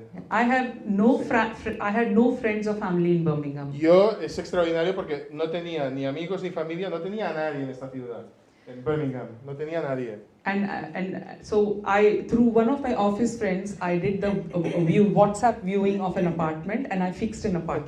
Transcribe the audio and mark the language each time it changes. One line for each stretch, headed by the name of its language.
English: I had no friends or family in Birmingham.
Spanish: Yo es extraordinario porque no tenía ni amigos ni familia, no tenía a nadie en esta ciudad, en Birmingham, no tenía a nadie.
English: And so through one of my office friends, I did the WhatsApp viewing of an apartment, and I fixed an apartment.